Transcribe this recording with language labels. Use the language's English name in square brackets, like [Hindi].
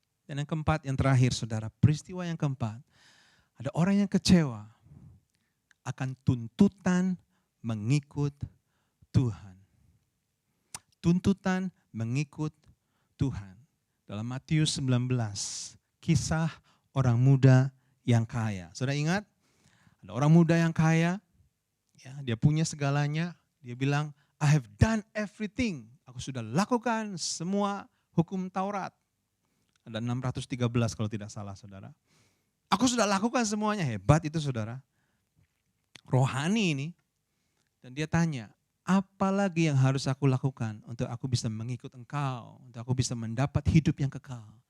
[Indonesian] Dan yang keempat, yang terakhir saudara, peristiwa yang keempat. Ada orang yang kecewa akan tuntutan mengikut Tuhan. Tuntutan mengikut Tuhan. Dalam Matius 19, kisah orang muda yang kaya. Saudara ingat? Ada orang muda yang kaya, ya, dia punya segalanya. [English] Dia bilang, I have done everything. [Indonesian] Aku sudah lakukan semua hukum Taurat. Ada 613 kalau tidak salah saudara. Aku sudah lakukan semuanya, hebat itu saudara. Rohani ini. Dan dia tanya, apa lagi yang harus aku lakukan untuk aku bisa mengikut engkau, untuk aku bisa mendapat hidup yang kekal.